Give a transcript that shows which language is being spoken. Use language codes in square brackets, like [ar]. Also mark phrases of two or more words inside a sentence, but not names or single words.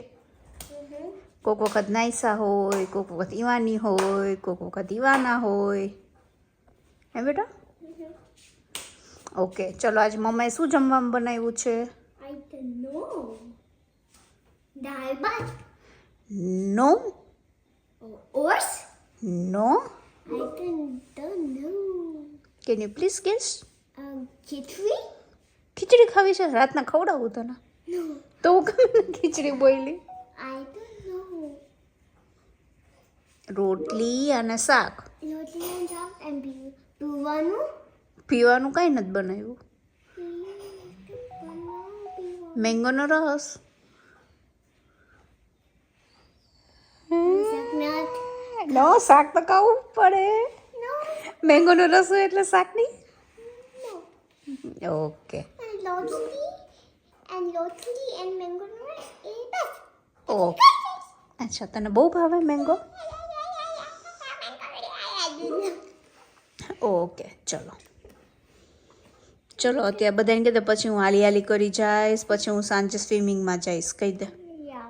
[gu] કોઈક વખત નાઈસા હોય, કોઈક વખત ઈવાની હોય, કોઈક વખત ઈવાના હોય. હે બેટા? ઓકે. ચલો આજે મમ્માએ શું જમવાનું બનાવ્યું છે? દાળ ભાત. [en] નો. Oars? નો. I don't know. Can you please guess? [gu] Khichdi? ખીચડી ખાવી છે? રાતના ખવડાવું તને? [en] No. [gu] તો હું કેમ ખીચડી બોલી? [en] I don't know. [gu] રોટલી અને શાક. Roti and શાક and પીવાનું? પીવાનું કાંઈ નથી બનાવ્યું. મેંગોનો રસ. નો શાક તો ખાવું પડે. મેંગોનો રસ હોય એટલે શાક નહીં. ઓકે [en] Lottery and mango rice is best. [gu] ઓકે. અચ્છા તને બહુ ભાવે મેંગો? ઓકે ચલો ચલો અત્યારે બધાને કહી દે પછી હું હાલી હાલી કરી જઈશ પછી હું સાંજે સ્વિમિંગમાં જઈશ કહી દે. [en] Yeah.